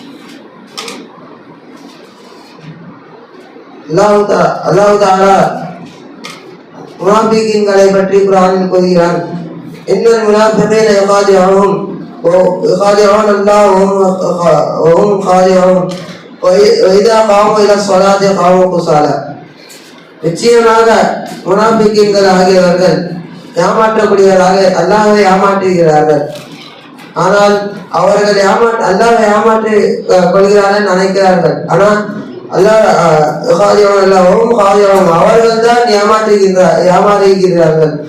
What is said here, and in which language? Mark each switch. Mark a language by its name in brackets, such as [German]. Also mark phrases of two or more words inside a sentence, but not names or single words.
[Tamil] அல்லாஹ் தஆலா முனாஃபிகீன்களை பற்றி குர்ஆனில் கூறுகிறான். [Arabic] إن المنافقين يخادعون الله وهم خادعون وإذا قاموا إلى الصلاة قاموا كسالى. [Tamil] நிச்சயமாக முனாஃபிகீன்கள் ஆகியவர்கள் ஏமாற்றக்கூடியவராக அல்லாஹ்வை ஏமாற்றுகிறார்கள். ஆனால் அவர்கள் அல்லாஹ்வை ஏமாற்றி கொள்கிறார்கள் நினைக்கிறார்கள். ஆனால் அவர்கள் தான் ஏமாற்றுகிறார்கள்.